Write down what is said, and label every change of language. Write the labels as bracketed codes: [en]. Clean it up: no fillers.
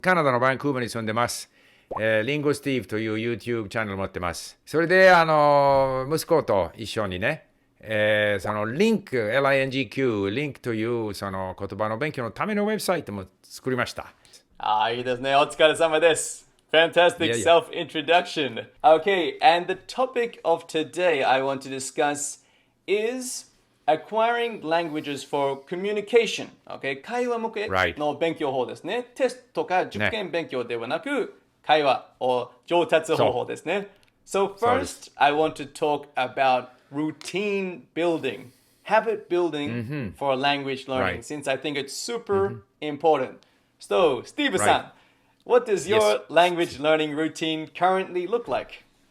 [ja] カナダのバンクーバーに住んでます。リンゴスティーブという YouTube チャンネルを持ってます。それで息子と一緒にね、そのリンク、LINGQ、リンクというその言葉の勉強のためのウェブサイトも作りました。いいですね。お疲れ様です。 [en] Fantastic self-introduction. Okay, and the topic of today I want to discuss is acquiring languages for communication. [ja] Okay, 会話向けの勉強法ですね。テストとか受験勉強ではなく、会話を上達方法ですね。 [en] So first, I want to talk about routine building, habit building for language learning, since I think it's super important. So, Steve さん。What does your language learning routine currently look like?